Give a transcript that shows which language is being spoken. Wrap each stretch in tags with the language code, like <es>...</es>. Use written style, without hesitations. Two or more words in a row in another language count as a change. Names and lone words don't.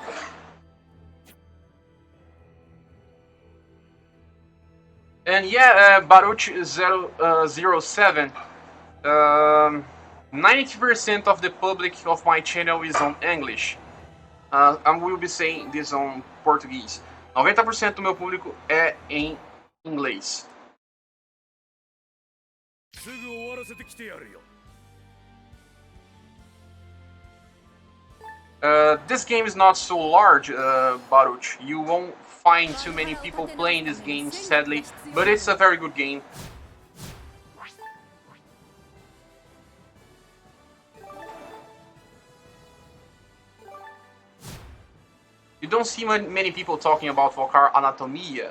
<en>And yeah, Baruch007. 90% of the public of my channel is on English. I will be saying this on Portuguese.</en> <pt>90% do meu público é em inglês.</pt> <ja>すぐ終わらせてきてやるよ。</ja> <en>This game is not so large, Baruch. You won't find too many people playing this game, sadly, but it's a very good game. You don't see many people talking about Volcar Anatomia.</en>